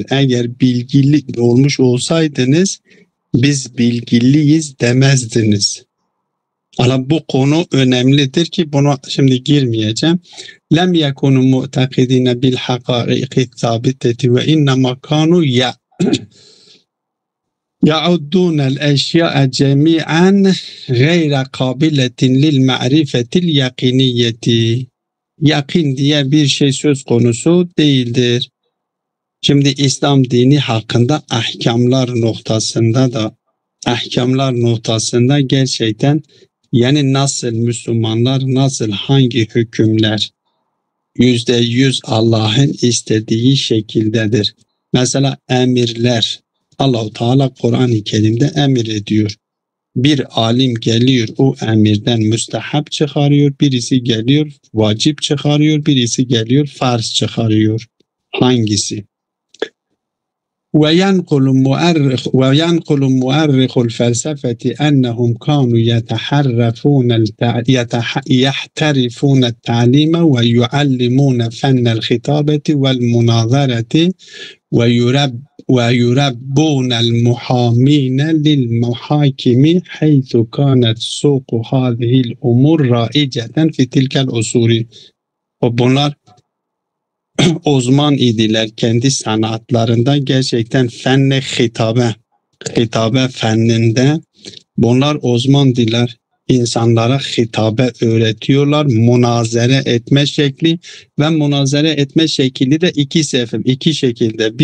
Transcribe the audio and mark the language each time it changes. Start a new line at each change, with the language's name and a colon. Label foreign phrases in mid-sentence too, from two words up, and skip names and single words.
Turkish: Eğer bilgili olmuş olsaydınız biz bilgiliyiz demezdiniz. Ama bu konu önemlidir ki buna şimdi girmeyeceğim.
Arabic: لم يكونوا معتقدين بالحقائق الثابتة وإنما كانوا يعدون الأشياء جميعا غير قابلة للمعرفة اليقينية.
Turkish: Yakin diye bir şey söz konusu değildir. Şimdi İslam dini hakkında ahkamlar noktasında gerçekten yani nasıl Müslümanlar nasıl hangi hükümler %100 Allah'ın istediği şekildedir. Mesela emirler. Allah-u Teala Kur'an-ı Kerim'de emir ediyor. Bir alim geliyor o emirden müstehap çıkarıyor, birisi geliyor vacip çıkarıyor, birisi geliyor farz çıkarıyor. Hangisi?
Arabic: وينقل مؤرخ الفلسفة أنهم كانوا يحترفون التعليم ويعلمون فن الخطابة والمناظرة ويربون المحامين للمحاكم حيث كانت سوق هذه الأمور رائجة في تلك العصور.
Turkish: Bunlar uzman idiler kendi sanatlarında gerçekten hitabe fenninde bunlar uzmandiler. İnsanlara hitabe öğretiyorlar. Münazere etme şekli ve münazere etme şekli de iki şekilde.